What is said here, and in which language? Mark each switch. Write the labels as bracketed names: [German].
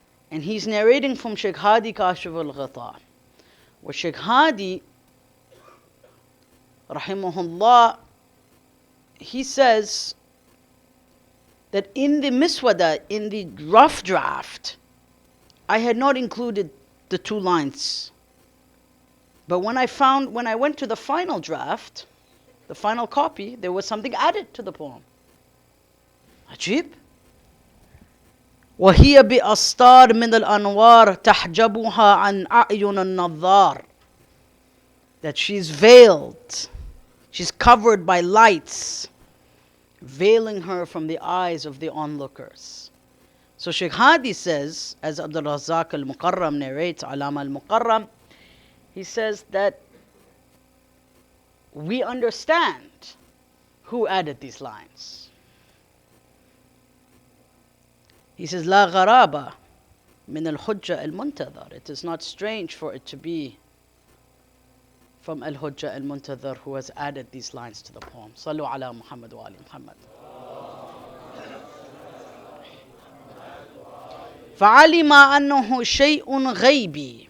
[English] And he's narrating from Sheikh Hadi Kashif al-Ghata, where Sheikh Hadi, rahimahullah, he says that in the miswada, in the rough draft, I had not included the two lines. But when I went to the final draft, the final copy, there was something added to the poem. [Arabic] Ajib. وهي بأسطار من الأنوار تحجبها عن أعين النظار. [English] That she's veiled, she's covered by lights, veiling her from the eyes of the onlookers. So Sheikh Hadi says, as Abdul Razak al-Muqarram narrates, Alama al-Muqarram, he says that we understand who added these lines. He says, [Arabic] لا غرابة من الحجة المنتظر. [English] It is not strange for it to be from Al-Hujjah al-Muntadhar, who has added these lines to the poem. [Arabic] Sallu ala Muhammad wa ali Muhammad. فَعَلِمَ أَنَّهُ شَيْءٌ غَيْبِي.